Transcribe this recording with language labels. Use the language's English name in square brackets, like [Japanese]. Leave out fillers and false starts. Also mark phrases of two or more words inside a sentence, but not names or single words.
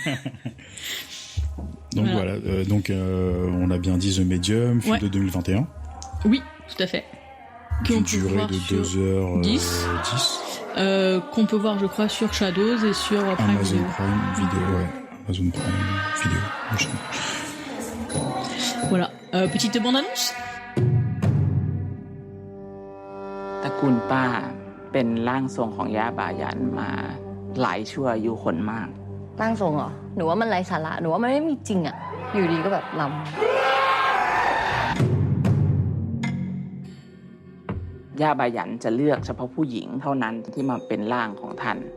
[French] Donc voilà, on a bien dit The Medium, film de 2021. Oui, tout à fait. Une durée de 2h10. Qu'on peut voir, je crois, sur Shadows et sur Amazon Prime Video, ouais. Amazon Prime Video, machin. Voilà. Petite bande-annonce. [Thai] ตระกูลป้าเป็นร่างทรงของย่าบายันมาหลายชั่วอายุคนมากร่างทรงเหรอหนูว่ามันไร้สาระหนูว่ามันไม่มีจริงอ่ะอยู่ดีก็แบบลำย่าบายันจะเลือกเฉพาะผู้หญิงเท่านั้นที่มาเป็นร่างของท่าน